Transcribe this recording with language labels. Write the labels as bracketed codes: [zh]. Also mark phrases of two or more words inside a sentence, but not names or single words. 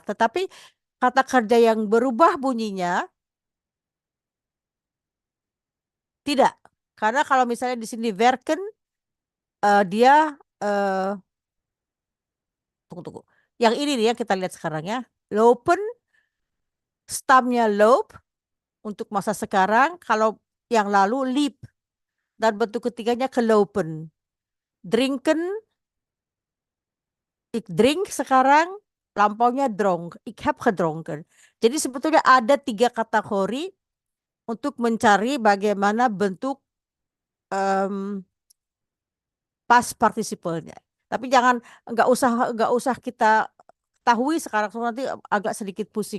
[id] Tetapi kata kerja yang berubah bunyinya Tidak, karena kalau misalnya di sini werken, dia tunggu. Yang ini nih yang kita lihat sekarang ya. Lopen, stamnya loop untuk masa sekarang. Kalau yang lalu liep. Dan bentuk ketiganya gelopen. Drinken, [nl] ik drink [id] sekarang, lampaunya dronk. [nl] Ik heb gedronken. [id] Jadi sebetulnya ada 3 kategori untuk mencari bagaimana bentuk [en] past participle- [id] nya. Tapi nggak usah kita ketahui sekarang, nanti agak sedikit pusing.